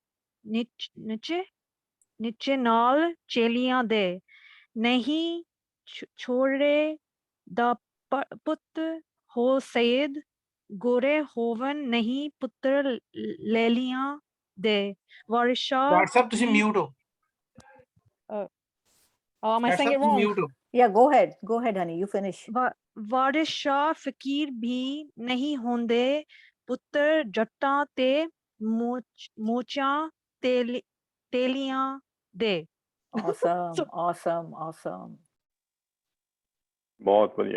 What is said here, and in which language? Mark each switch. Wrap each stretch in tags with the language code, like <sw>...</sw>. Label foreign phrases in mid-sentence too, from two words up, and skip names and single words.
<pa>ਨੀਚੇ ਨਾਲ ਚੇਲੀਆਂ ਦੇ, ਨਹੀਂ ਛੋੜੇ ਦਾ ਪੁੱਤ ਹੋ ਸੈਦ, ਗੋਰੇ ਹੋਵਨ ਨਹੀਂ ਪੁੱਤਰ ਲੈਲੀਆਂ ਦੇ, ਵਾਰਿਸ ਸ਼ਾਹ ਡਾਕਟਰ ਸਾਹਿਬ ਤੁਸੀਂ ਮਿਊਟ ਹੋ।</pa> <en>am I saying it wrong?</en> <pa>ਮਿਊਟ ਹੋ।</pa> <en>Yeah, go ahead honey, you finish.</en> <pa>ਵਾਰਿਸ ਸ਼ਾਹ ਫਕੀਰ ਵੀ ਨਹੀਂ ਹੁੰਦੇ, ਪੁੱਤਰ ਜੱਟਾਂ ਤੇ ਮੋਚਾਂ ਤੇਲੀਆਂ ਦੇ।</pa> <en>awesome.</en> <pa>ਬਹੁਤ ਵਧੀਆ।</pa>